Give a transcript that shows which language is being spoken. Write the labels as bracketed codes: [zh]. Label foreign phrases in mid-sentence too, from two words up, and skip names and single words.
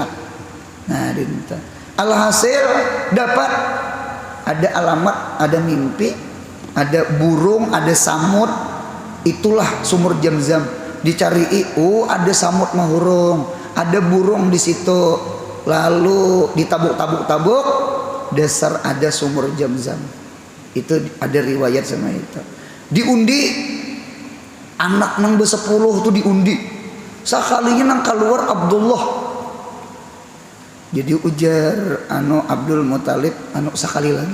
[bjn] Nah, dinta. Alhasil dapat ada alamat, ada mimpi, ada burung, ada samut. Itulah sumur Zamzam. Dicari, ada samut mahurung, ada burung di situ. Lalu ditabuk-tabuk-tabuk, dasar ada sumur Zamzam. Itu ada riwayat sama itu. Diundi. Anak nang be-10 tuh diundi. Sakalinya nang keluar Abdullah. Jadi ujar Abdul Muttalib sekali lagi.